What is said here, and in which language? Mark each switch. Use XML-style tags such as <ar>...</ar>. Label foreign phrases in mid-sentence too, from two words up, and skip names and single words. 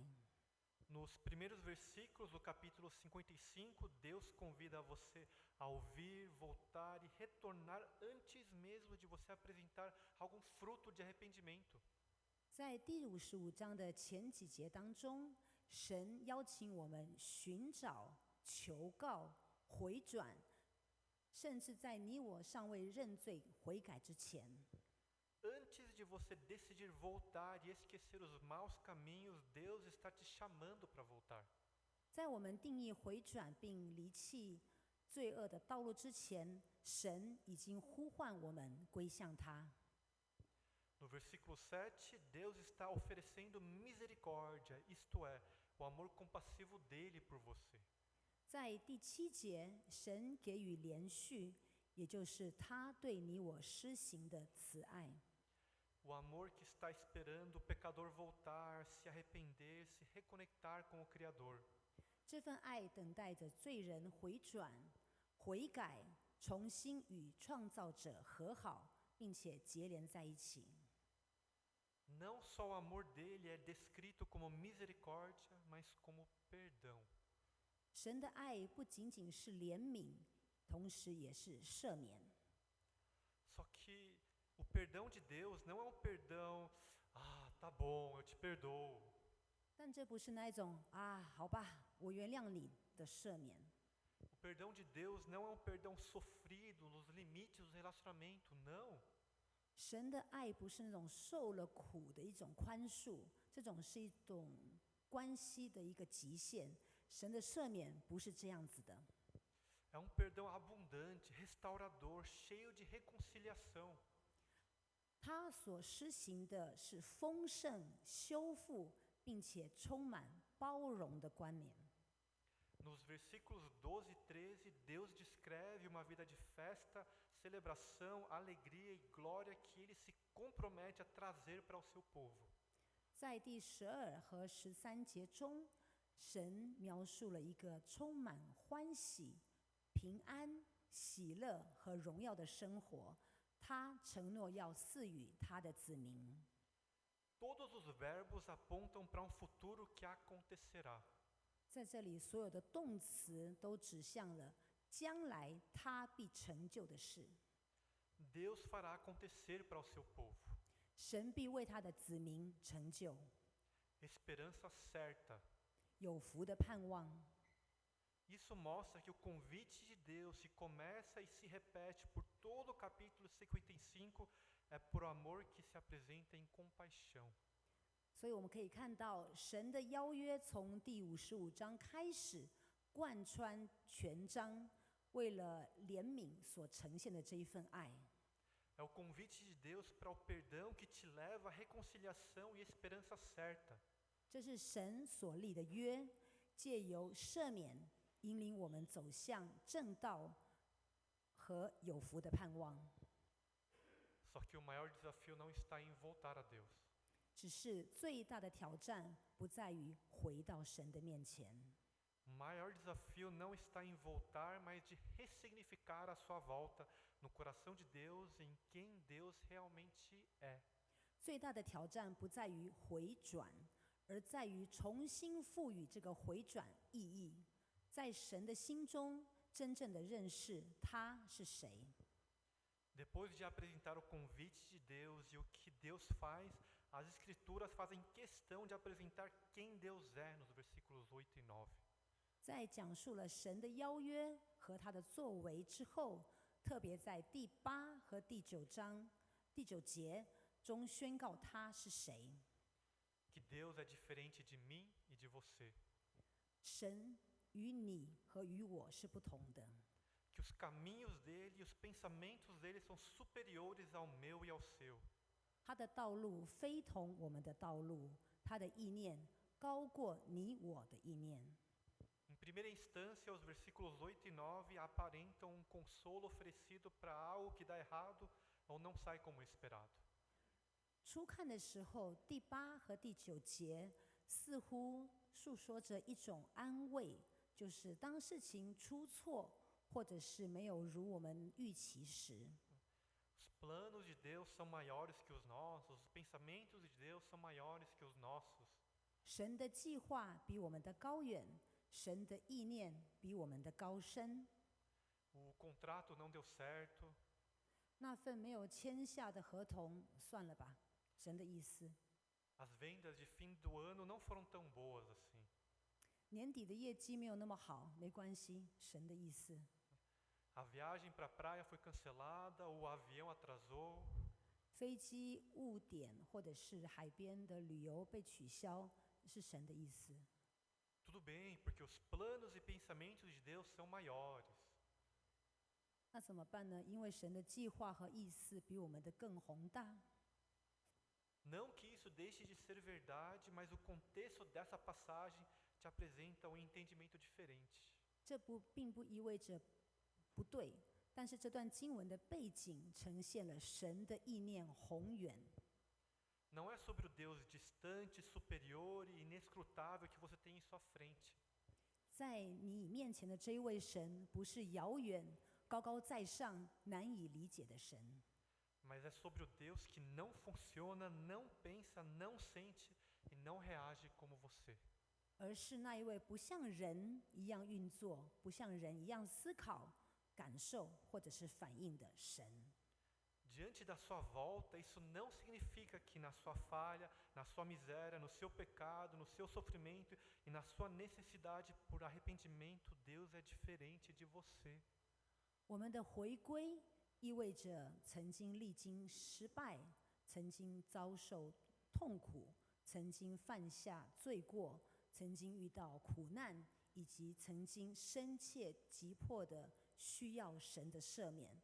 <pt>Nos primeiros versículos do capítulo 55, Deus convida você a ouvir, voltar e retornar antes mesmo de você apresentar algum fruto de arrependimento.</pt> <zh>在第55章的前几节当中，神邀请我们寻找、求告、回转，甚至在你我尚未认罪悔改之前，</zh> <pt>Antes de você decidir voltar e esquecer os maus caminhos, Deus está te chamando para voltar.</pt> <zh>在我们定义回转并离弃罪恶的道路之前，神已经呼唤我们归向他。</zh> <pt>No versículo 7, Deus está oferecendo misericórdia, isto é, o amor compassivo dele por você.</pt> <zh>在第7节，神给予连续，也就是他对你我施行的慈爱。</zh> <pt>O amor que está esperando o pecador voltar, se arrepender, se reconectar com o Criador.</pt> <zh>这份爱等待着罪人回转、悔改，重新与创造者和好，并且结连在一起。</zh> <pt>Não só o amor dele é descrito como misericórdia, mas como perdão.</pt> <zh>神的爱不仅仅是怜悯，同时也是赦免。</zh> <pt>Só que o perdão de Deus não é um perdão, tá bom, eu te perdoo.</pt> <zh>但这不是那一种好吧，我原谅你的赦免。</zh> <pt>O perdão de Deus não é um perdão sofrido nos limites do relacionamento, não.</pt> <zh>神的爱不是那种受了苦的一种宽恕，这这种是一种关系的一个极限。神的赦免不是这样子的，</zh> <pt>É perdão abundante, restaurador, cheio de reconciliação.</pt> <zh>他所施行的是丰盛、修复，并且充满包容的冠冕。</zh> <pt>Nos versículos 12 e 13, Deus descreve uma vida de festa, celebração, alegria e glória que Ele se compromete a trazer para o seu povo.</pt> <zh>在第12和13节中，神描述了一个充满欢喜、平安、喜乐和荣耀的生活，他承诺要赐予他的子民。</zh> <pt>Todos os verbos apontam para um futuro que acontecerá.</pt> <zh>在这里，所有的动词都指向了将来他必成就的事。</zh> <pt>Deus fará acontecer para o seu povo.</pt> <zh>神必为他的子民成就</zh> <pt>Esperança certa.</pt> <zh>有福的盼望。</zh> <pt>Isso mostra que o convite de Deus se começa e se repete por todo o capítulo 55, é por amor que se apresenta em compaixão.</pt> <zh>所以我们可以看到，神的邀约从第55章开始，贯穿全章，为了怜悯所呈现的这一份爱。</zh> <pt>É o convite de Deus para o perdão que te leva à reconciliação e esperança certa.</pt> <zh>这是神所立的约，借由赦免引领我们走向正道和有福的盼望。</zh> <pt>Só que o maior desafio não está em voltar a Deus.</pt> <zh>只是最大的挑战不在于回到神的面前，</zh> <pt>O maior desafio não está em voltar, mas de ressignificar a sua volta no coração de Deus, em quem Deus realmente é.</pt> <zh>最大的挑战不在于回转，而在于重新赋予这个回转意义，在神的心中真正的认识他是谁。</zh> <pt>Depois de apresentar o convite de Deus e o que Deus faz, as Escrituras fazem questão de apresentar quem Deus é nos versículos 8 e 9.</pt> <zh>在讲述了神的邀约和他的作为之后，特别在第8和第9章第9节中宣告他是谁。</zh> <pt>Que Deus é diferente de mim e de você.</pt> <zh>神与你和与我是不同的，</zh> <pt>Que os caminhos dele e os pensamentos dele são superiores ao meu e ao seu.</pt> <zh>他的道路非同我们的道路，他的意念高过你我的意念。</zh> <pt>Em primeira instância, os versículos 8 e 9 aparentam um consolo oferecido para algo que dá errado ou não sai como esperado.</pt> <zh>初看的时候，第8和第9节似乎诉说着一种安慰，就是当事情出错，或者是没有如我们预期时，</zh> <pt>Os planos de Deus são maiores que os nossos, os pensamentos de Deus são maiores que os nossos.</pt> <zh>神的计划比我们的高远，神的意念比我们的高深。</zh> <pt>O contrato não deu certo,</pt> <zh>那份没有签下的合同，算了吧，神的意思。</zh> <pt>as vendas de fim do ano não foram tão boas assim.</pt> <zh>年底的业绩没有那么好，没关系，神的意思。</zh> <pt>A viagem para a praia foi cancelada, o avião atrasou.</pt> <zh>飞机误点或者是海边的旅游被取消，是神的意思。</zh> <pt>Tudo bem, porque os planos e pensamentos de Deus são maiores.</pt> <zh>那怎么办呢？因为神的计划和意思比我们的更宏大。</zh> <pt>Não que isso deixe de ser verdade, mas o contexto dessa passagem te apresenta um entendimento diferente.</pt> <zh>这并不意味着不对，但是这段经文的背景呈现了神的意念宏远。</zh> <pt>Não é sobre o Deus distante, superior e inescrutável que você tem em sua frente.</pt> <zh>在你面前的这一位神，不是遥远、高高在上、难以理解的神，</zh> <pt>Mas é sobre o Deus que não funciona, não pensa, não sente e não reage como você.</pt> <zh>而是那一位不像人一样运作、不像人一样思考、感受或者是反应的神。</zh> <pt>Diante da sua volta, isso não significa que na sua falha, na sua miséria, no seu pecado, no seu sofrimento e na sua necessidade por arrependimento, Deus é diferente de você.</pt> <zh>我们的回归意味着曾经历经失败，曾经遭受痛苦， 曾经犯下罪过，曾经遇到苦难，以及曾经深切急迫的需要神的赦免。</zh>